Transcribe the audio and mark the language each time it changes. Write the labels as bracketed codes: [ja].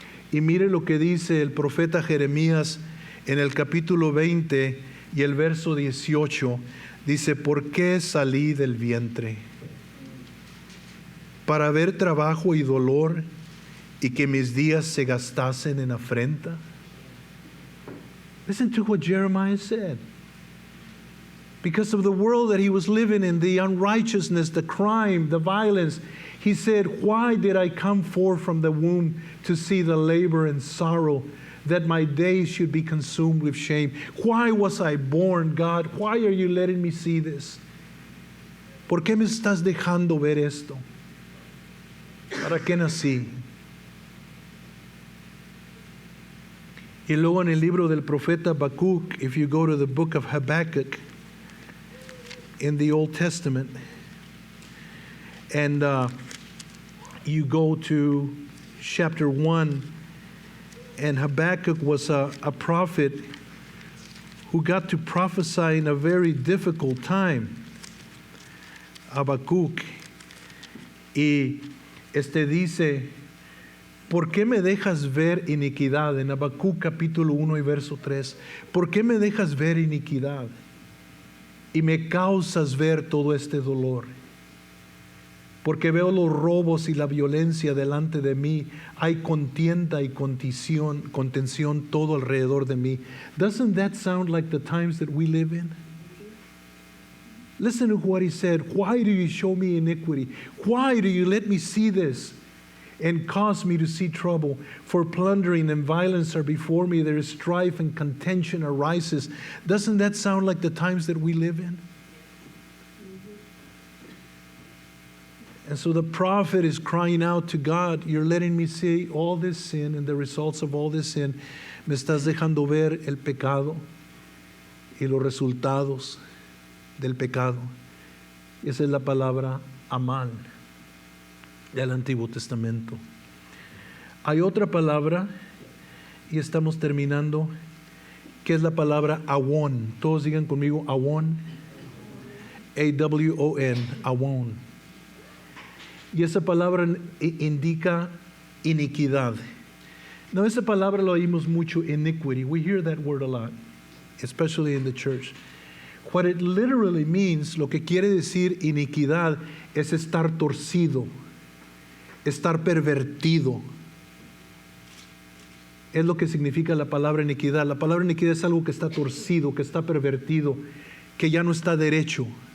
[es] Y mire lo que dice el profeta Jeremías en el capítulo 20 y el verso 18. Dice: ¿por qué salí del vientre? Para ver trabajo y dolor, y que mis días se gastasen en afrenta. [en] Listen to what Jeremiah said. Because of the world that he was living in, the unrighteousness, the crime, the violence, he said, why did I come forth from the womb to see the labor and sorrow, that my days should be consumed with shame? Why was I born, God? Why are you letting me see this? [es] ¿Por qué me estás dejando ver esto? ¿Para qué nací? Y luego en el libro del profeta Habacuc, [en] if you go to the book of Habakkuk in the Old Testament, and you go to chapter 1, and Habakkuk was a prophet who got to prophesy in a very difficult time. [es] Habacuc, y dice: ¿por qué me dejas ver iniquidad? En Habacuc capítulo 1 y verso 3. ¿Por qué me dejas ver iniquidad? Y me causas ver todo este dolor. Porque veo los robos y la violencia delante de mí. Hay contienda y contención todo alrededor de mí. [en] Doesn't that sound like the times that we live in? Listen to what he said. Why do you show me iniquity? Why do you let me see this and cause me to see trouble? For plundering and violence are before me. There is strife and contention arises. Doesn't that sound like the times that we live in? And so the prophet is crying out to God, you're letting me see all this sin and the results of all this sin. [es] Me estás dejando ver el pecado y los resultados del pecado. Y esa es la palabra amal del Antiguo Testamento. Hay otra palabra, y estamos terminando, que es la palabra awon. Todos digan conmigo awon. A-W-O-N, awon. Y esa palabra indica iniquidad. No, esa palabra lo oímos mucho, iniquity. [en] We hear that word a lot, especially in the church. What it literally means, [es] lo que quiere decir iniquidad, es estar torcido, estar pervertido. Es lo que significa la palabra iniquidad. La palabra iniquidad es algo que está torcido, que está pervertido, que ya no está derecho.